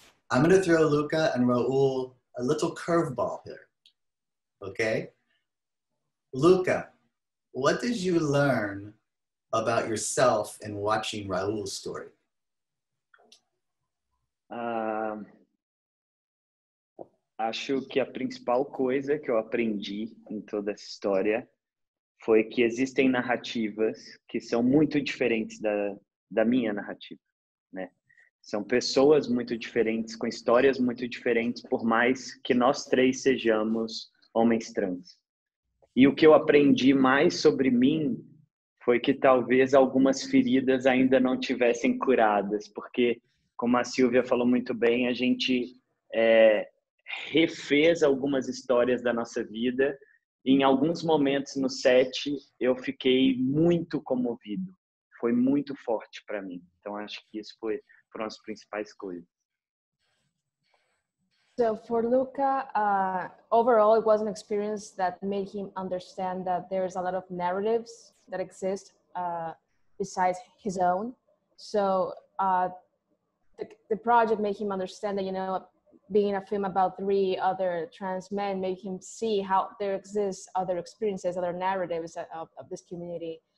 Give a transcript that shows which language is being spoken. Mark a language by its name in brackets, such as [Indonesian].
[English] I'm going to throw Luca and Raul a little curveball here, okay? Luca, what did you learn about yourself in watching Raul's story? [Portuguese] Acho que a principal coisa que eu aprendi em toda essa história foi que existem narrativas que são muito diferentes da minha narrativa, né? São pessoas muito diferentes, com histórias muito diferentes, por mais que nós três sejamos homens trans. E o que eu aprendi mais sobre mim foi que talvez algumas feridas ainda não tivessem curadas, porque, como a Silvia falou muito bem, a gente refez algumas histórias da nossa vida. E em alguns momentos no set, eu fiquei muito comovido. Foi muito forte para mim. Então, acho que isso foram as principais coisas. [English] So for Luca, overall, it was an experience that made him understand that there's a lot of narratives that exist besides his own. So the project made him understand that, you know, being a film about 3 other trans men made him see how there exists other experiences, other narratives of this community.